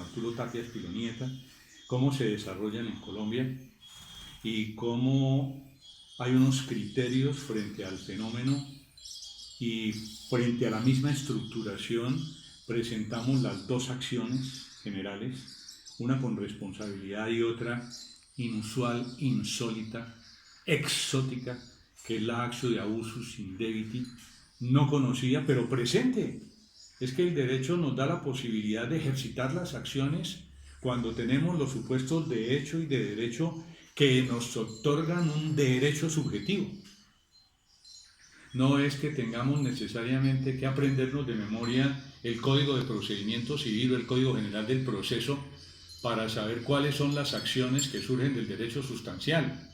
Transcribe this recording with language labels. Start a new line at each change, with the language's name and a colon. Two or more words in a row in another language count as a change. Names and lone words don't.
Spanish: Arturo Tapia Espilonieta, cómo se desarrollan en Colombia y cómo hay unos criterios frente al fenómeno, y frente a la misma estructuración presentamos las dos acciones generales, una con responsabilidad y otra inusual, insólita, exótica, que es la
Latin: actio de abusus indebiti,
Spanish: no conocida pero presente. Es que el derecho nos da la posibilidad de ejercitar las acciones cuando tenemos los supuestos de hecho y de derecho que nos otorgan un derecho subjetivo. No es que tengamos necesariamente que aprendernos de memoria el Código de Procedimiento Civil o el Código General del Proceso para saber cuáles son las acciones que surgen del derecho sustancial.